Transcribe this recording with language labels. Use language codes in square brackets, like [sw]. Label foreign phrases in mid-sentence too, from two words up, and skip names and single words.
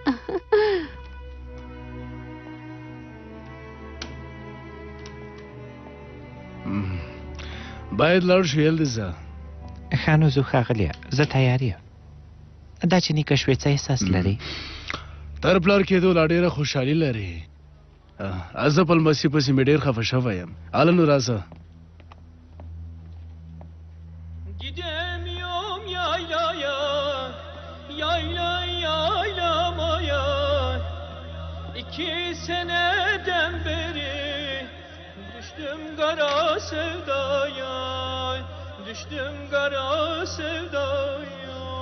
[ps] باید لاړ شو یلدیزه ښه نو ځو ښاغلیه زه تیار یم دا چې نیکه شوې څه احساس لري تر پلار کېدو لا ډېره خوشحالي لري زه په لمسي پسې مې ډېر خفه شوی یم هله نو راځه [tr] Gidemiyorum yaylaya, yaylamaya. 2 seneden beri düştüm kara sevdaya, düştüm kara sevdaya.